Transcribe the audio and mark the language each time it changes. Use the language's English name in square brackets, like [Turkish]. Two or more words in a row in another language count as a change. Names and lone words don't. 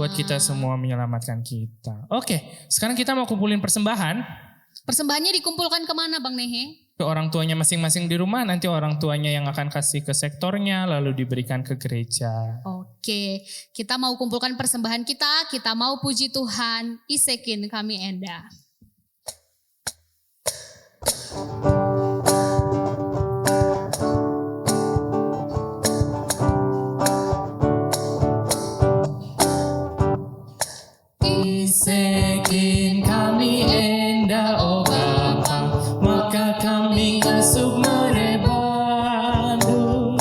[Indonesian] Buat kita semua, menyelamatkan kita. Oke, sekarang kita mau kumpulin persembahan. Persembahannya dikumpulkan kemana Bang Nehe? Ke orang tuanya masing-masing di rumah, nanti orang tuanya yang akan kasih ke sektornya, lalu diberikan ke gereja. Oke, kita mau kumpulkan persembahan kita mau puji Tuhan, [Batak Karo] isekin kami Enda. Isekin kami Enda, oh Bapa, maka kami asup merebandu.